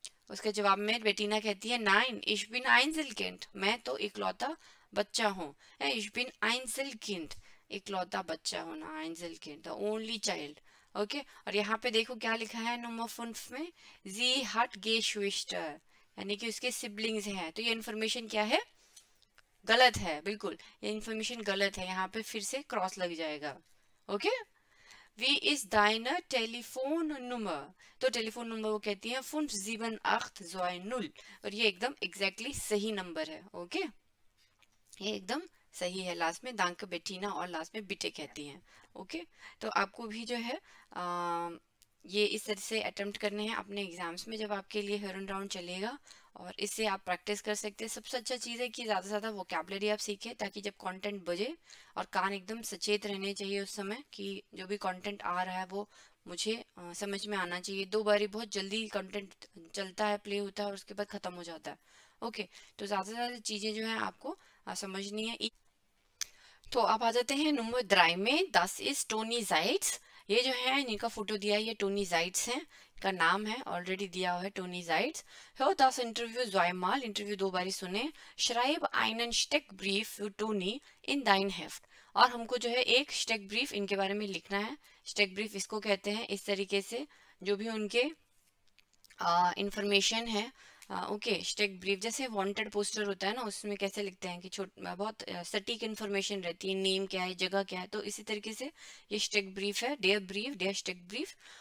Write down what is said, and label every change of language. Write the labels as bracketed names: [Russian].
[Hindi] उसके जवाब में बेटीना कहती है [German] nein, ich bin Einzelkind, [Hindi] मैं तो इकलौता बच्चा हूँ. [German] ich bin Einzelkind, [Hindi] इकलौता बच्चा होना, Einzelkind, [English] the only child. [Hindi] Okay. और यहाँ पे देखो क्या लिखा है नंबर 5 में, [German] sie hat Geschwister, [Hindi] यानी कि उसके सिबलिंग्स हैं. तो ये इन्फॉर्मेशन क्या है? गलत है. बिल्कुल ये इन्फॉर्मेशन गलत है. यहाँ पे फिर से क्रॉस लग जाएगा. Okay. [German] Wie ist deine Telefonnummer? [Hindi] तो टेलीफोन नंबर वो कहती है 57820, और ये एकदम एग्जैक्टली सही नंबर है. ओके. ये एकदम सही है. लास्ट में [German] दांक बेटीना [Hindi] और लास्ट में बिटे कहती हैं. ओके. तो आपको भी जो है ये इस तरह से अटेम्प्ट करने हैं अपने एग्जाम्स में जब आपके लिए हेरन राउंड चलेगा, और इससे आप प्रैक्टिस कर सकते हैं. सबसे अच्छा चीज़ है कि ज़्यादा से ज़्यादा वोकैबुलरी आप सीखें, ताकि जब कंटेंट बजे और कान एकदम सचेत रहने चाहिए उस समय कि जो भी कंटेंट आ रहा है वो मुझे समझ में आना चाहिए. 2 बारी बहुत जल्दी कंटेंट चलता है, प्ले होता है और उसके बाद ख़त्म हो जाता है. ओके. तो ज़्यादा से ज़्यादा चीज़ें जो है आपको समझनी है. तो आप आ जाते हैं नंबर 3 में, [German] das ist Toni Seitz. [Hindi] ये जो है इनका फोटो दिया है, ये टोनी जाइट्स हैं, इनका नाम है ऑलरेडी दिया हुआ है Tony जाइट्स. [German] Hör das Interview zweimal, [Hindi] interview 2 बारी सुने. [German] Schreib einen Steckbrief für Toni in dein Heft. [Hindi] और हमको जो है एक स्टेक ब्रीफ इनके बारे में लिखना है. स्टेक ब्रीफ इसको कहते हैं इस तरीके से जो भी उनके इंफॉर्मेशन है. ओके. स्टेक ब्रीफ जैसे वांटेड पोस्टर होता है ना, उसमें कैसे लिखते हैं कि बहुत सटीक इन्फॉर्मेशन रहती है, नेम क्या है, जगह क्या है. तो इसी तरीके से ये स्टेक ब्रीफ है, डेयर स्टेक ब्रीफ.